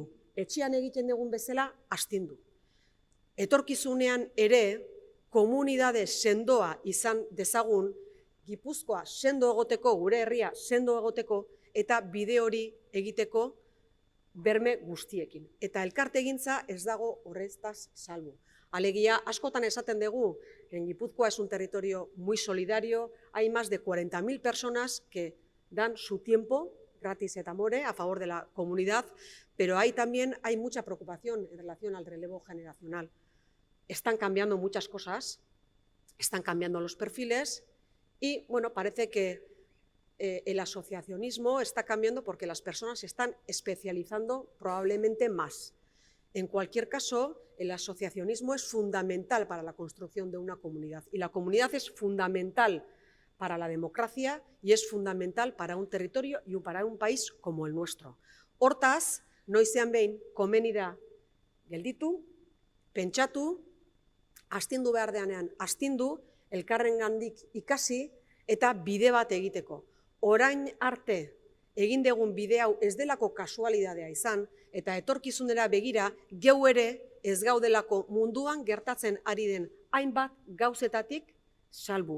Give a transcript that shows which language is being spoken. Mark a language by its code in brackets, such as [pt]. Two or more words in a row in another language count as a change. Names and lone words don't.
[eu] Etxean egiten dugun bezala astindu. Etorkizunean ere, komunitate sendoa izan dezagun, Gipuzkoa sendo egoteko, gure herria sendo egoteko, eta bide hori egiteko berme guztiekin. Eta elkarte egintza ez dago horretaz salbu. Alegia, askotan esaten dugu, [es] en Gipuzkoa es un territorio muy solidario, hay más de 40.000 personas que dan su tiempo, [la] gratis et amore, [es] a favor de la comunidad, pero también hay mucha preocupación en relación al relevo generacional. Están cambiando muchas cosas, están cambiando los perfiles y, bueno, parece que el asociacionismo está cambiando porque las personas se están especializando probablemente más. En cualquier caso, el asociacionismo es fundamental para la construcción de una comunidad y la comunidad es fundamental para la democracia y es fundamental para un territorio y para un país como el nuestro. [eu] Hortaz, noizean behin komeni da gelditu, pentsatu, astindu behar deanean astindu, elkarrengandik ikasi eta bide bat egiteko. Orain arte egin dugun bide hau ez delako kasualidadea izan, eta etorkizunera begira geu ere ez gaudelako munduan gertatzen ari den hainbat gauzetatik salbu.